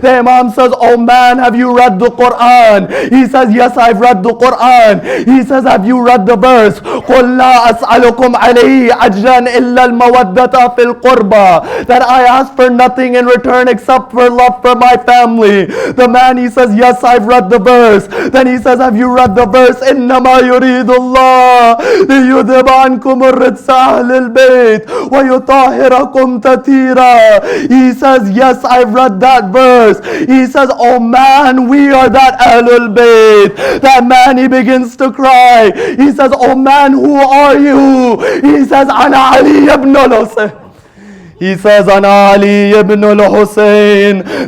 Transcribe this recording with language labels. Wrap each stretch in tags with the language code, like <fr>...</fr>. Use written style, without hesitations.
<en>The Imam says, oh man, have you read the Quran? He says, yes, I've read the Quran. He says, have you read the verse?</en> <ar>قُلْ لَا أسألكم عليه أجرا إلا المودة في القربى,</ar> <en>that I ask for nothing in return except for love for my family. The man, he says, yes, I've read the verse. Then he says, have you read the verse?</en> <ar>إنما يريد الله ليذهب عنكم الرجس أهل البيت ويطهركم تطهيرا.</ar> <en>He says, yes, I've read that verse. He says, oh man, we are that Ahlul Bayt. That man, he begins to cry. He says, oh man, who are you? He says, Ana Ali ibn al-Husayn. He says, Ana Ali ibn al-Husayn.</en>